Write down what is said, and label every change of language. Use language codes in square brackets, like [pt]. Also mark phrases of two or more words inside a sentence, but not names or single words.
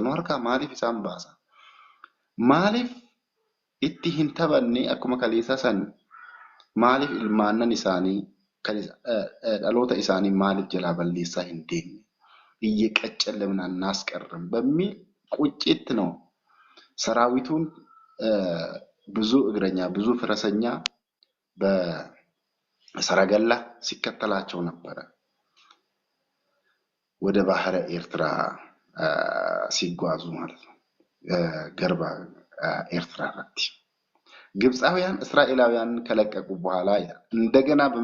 [om] Nu harkaa maaliif isaan baasa? Maaliif itti hin taphanne akkuma kaleessaa san maaliif ilmaannan isaanii dhaloota isaanii maaliif jalaa balleessaa hin deemne? [am] እየቀጨለምን አናስቀርም በሚል ቁጭት ነው ሰራዊቱን ብዙ እግረኛ ብዙ ፈረሰኛ በሰረገላ ሲከተላቸው ነበረ ወደ ባህረ ኤርትራ ሲጓዙ ማለት ነው። ገርባ ኤርትራ ራት ግብፃውያን እስራኤላውያን ከለቀቁ በኋላ እንደገና